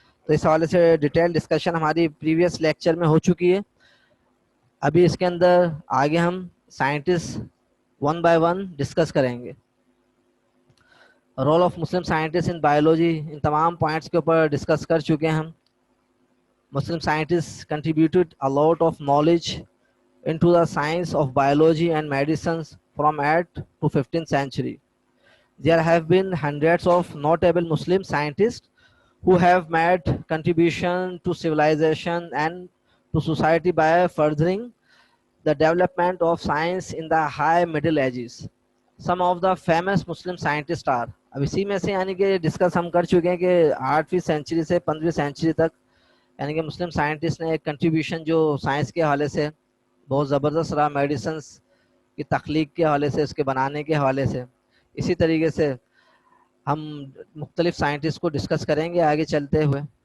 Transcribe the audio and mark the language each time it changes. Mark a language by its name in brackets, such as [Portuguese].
[Urdu] تو اس حوالے سے ڈیٹیل ڈسکشن ہماری پریویس لیکچر میں ہو چکی ہے. ابھی اس کے اندر آگے ہم scientist one by one discuss کریں گے. [English] role of Muslim scientist in biology, [Urdu] ان تمام پوائنٹس کے اوپر ڈسکس کر چکے ہیں ہم. [English] Muslim scientist contributed a lot of knowledge into the science of biology and medicines from 8th to 15th century. There have been hundreds of notable Muslim scientists who have made contribution to civilization and to society by furthering the development of science in the high Middle Ages. Some of the famous Muslim scientists are. [Urdu] اب اسی میں سے یعنی کہ discuss ہم کر چکے ہیں کہ 8ویں سینچری سے 15ویں سینچری تک یعنی کہ مسلم سائنٹسٹ نے ایک کنٹریبیوشن جو سائنس کے حوالے سے بہت زبردست رہا، میڈیسنس کی تخلیق کے حوالے سے، اس کے بنانے کے حوالے سے. اسی طریقے سے ہم مختلف سائنٹسٹ کو ڈسکس کریں گے آگے چلتے ہوئے.